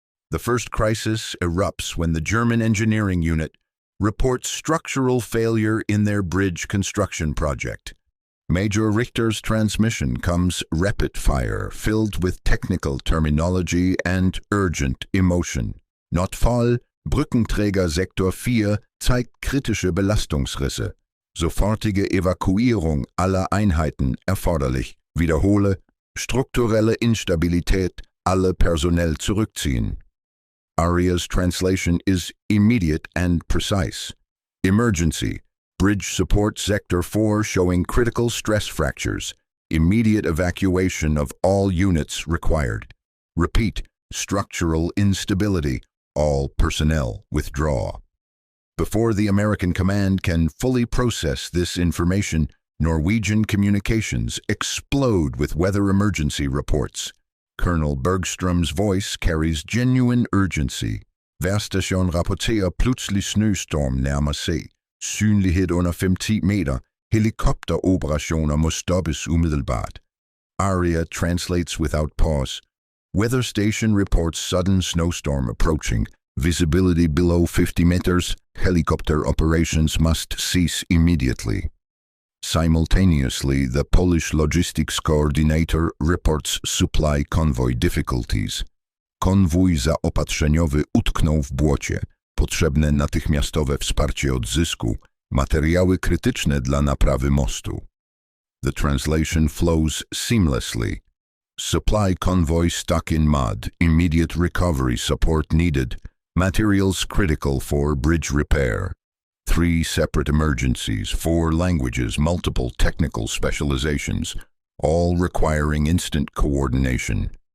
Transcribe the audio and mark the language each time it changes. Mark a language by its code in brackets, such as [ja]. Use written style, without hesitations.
[en] The first crisis erupts when the German engineering unit reports structural failure in their bridge construction project. Major Richter's transmission comes rapid-fire, filled with technical terminology and urgent emotion. [de] Notfall, Brückenträger Sektor 4 zeigt kritische Belastungsrisse. Sofortige Evakuierung aller Einheiten erforderlich. Wiederhole, strukturelle Instabilität, alle Personell zurückziehen. [en] Aria's translation is immediate and precise. Emergency. Bridge support Sector 4 showing critical stress fractures. Immediate evacuation of all units required. Repeat. Structural instability. All personnel withdraw. Before the American command can fully process this information, Norwegian communications explode with weather emergency reports. Colonel Bergström's voice carries genuine urgency. [sv] Värstation rapporterar plötslig snöstorm närmar sig. Synlighet under 50 meter. Helikopteroperationer måste stoppas omedelbart. [en] Aria translates without pause. Weather station reports sudden snowstorm approaching. Visibility below 50 meters. Helicopter operations must cease immediately. Simultaneously, the Polish logistics coordinator reports supply convoy difficulties. [pl] Konwój zaopatrzeniowy utknął w błocie. Potrzebne natychmiastowe wsparcie odzysku, materiały krytyczne dla naprawy mostu. [en] The translation flows seamlessly. Supply convoy stuck in mud, immediate recovery support needed, materials critical for bridge repair. 3 separate emergencies, 4 languages, multiple technical specializations, all requiring instant coordination.